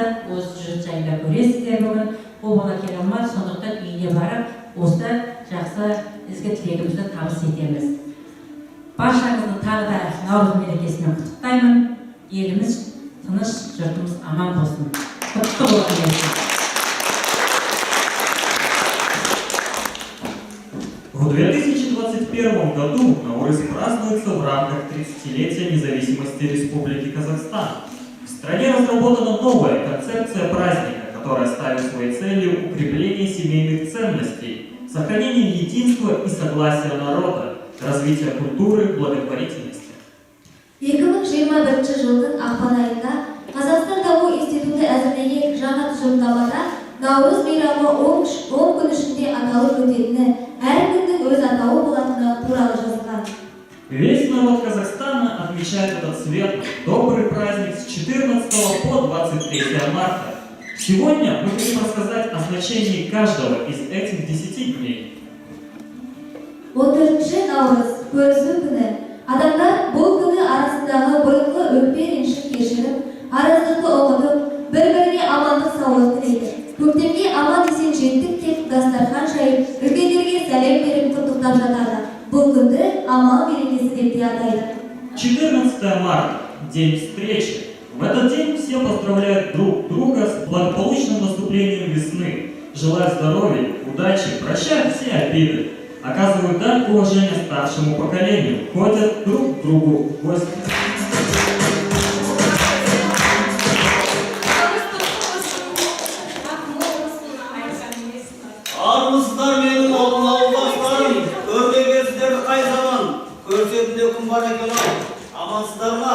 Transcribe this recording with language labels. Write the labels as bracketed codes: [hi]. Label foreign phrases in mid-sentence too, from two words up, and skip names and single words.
[kk] Осы жұрт жайында көресіздер бүгін. Ол бала келе алмады, сондықтан үйіне барып, осы жақсы ізгі тілегімізді табыс етеміз. Баршаңызды тағы да Наурыз мерекесімен құттықтаймын. Еліміз тыныш, жұртымыз аман болсын. Құтты болсын. [ru] В 2021 году Наурыз празднуется в рамках 30-летия независимости Республики Казахстан. В стране разработана новая концепция праздника, которая ставит своей целью укрепление семейных ценностей, сохранение единства и согласия народа, развитие культуры, благотворительности. [kk] 2021 жылдың ақпан айында Қазақстан даму институты әзірлеген жаңа тұжырымдамада Наурыз мейрамы 10 күн ішінде аталып өтетіні, әр күннің өз атауы болатыны туралы жазылған. [ru] Весь народ Казахстана отмечает этот светлый, добрый праздник с 14 по 23 марта. Сегодня мы хотим рассказать о значении каждого из этих 10 дней. [kk] 14 Наурыз көзі күні. Адамдар бұл күні арасындағы бұрынғы өкпе ренішін кешіріп, араздықты ұмытып, бір-біріне амандық саулық тілейді. Көктемге аман есен жеттік деп дастархан жайып, үлкендерге сәлем беріп құттықтап жатады. Бұл күнді амал мерекесі деп те атайды. [ru] 14 марта – день встречи. В этот день все поздравляют друг друга с благополучным наступлением весны, желают здоровья, удачи, прощают все обиды, оказывают дань уважения старшему поколению, ходят друг к другу в гости. [kk] Армысыздар менің алтын ауылдастарым, көрдегенсіздерді қай заман, көрсетінде күн бар екен ау, амансыздар ма?